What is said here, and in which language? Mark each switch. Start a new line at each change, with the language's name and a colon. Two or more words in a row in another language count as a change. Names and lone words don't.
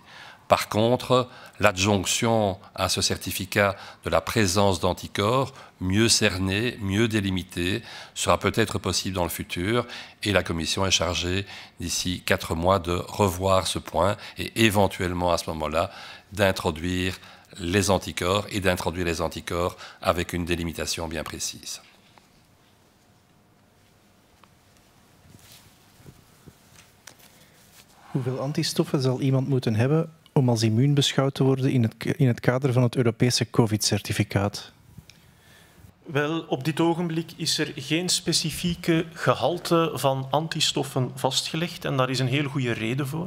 French: Par contre, l'adjonction à ce certificat de la présence d'anticorps, mieux cerné, mieux délimité, sera peut-être possible dans le futur et la Commission est chargée d'ici 4 mois de revoir ce point et éventuellement à ce moment-là d'introduire les anticorps et d'introduire les anticorps avec une délimitation bien précise.
Dutch: Hoeveel antistoffen zal iemand moeten hebben om als immuun beschouwd te worden in het kader van het Europese COVID-certificaat? Wel, op dit ogenblik is er geen specifieke gehalte van antistoffen vastgelegd en daar is een heel goede reden voor.